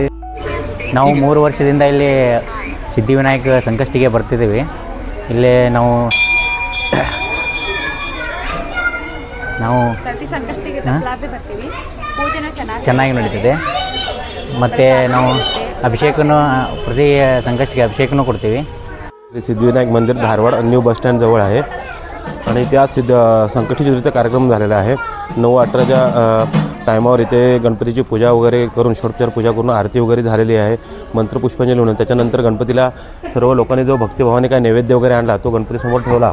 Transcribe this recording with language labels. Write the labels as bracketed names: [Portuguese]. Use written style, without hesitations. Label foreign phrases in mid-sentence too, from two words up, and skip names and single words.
[Kannada] ನಾವು 3 ವರ್ಷದಿಂದ ಇಲ್ಲಿ ಸಿದ್ಧಿವಿನಾಯಕ ಸಂಕಷ್ಟಿಗೆ ಬರ್ತಿದ್ದೀವಿ. ಇಲ್ಲೇ ನಾವು ಚೆನ್ನಾಗಿ ನಡೀತಿದೆ. ಮತ್ತು ನಾವು ಅಭಿಷೇಕನೂ ಪ್ರತಿ संकष्टीಗೆ अभिषेकನೂ ಕೊಡ್ತೀವಿ. [Marathi] सिद्धिविनायक मंदिर धारवाड [English] new bus stand [Marathi] जवळ आहे आणि त्या संकष्टीचा कार्यक्रम झालेला आहे. 9-18च्या टायमावर इथे गणपतीची पूजा वगैरे करून षोडोपचार पूजा करून आरती वगैरे झालेली आहे. मंत्रपुष्पांजली होऊन त्याच्यानंतर गणपतीला सर्व लोकांनी जो भक्तिभावाने काय नैवेद्य वगैरे आणला तो गणपतीसमोर ठेवला.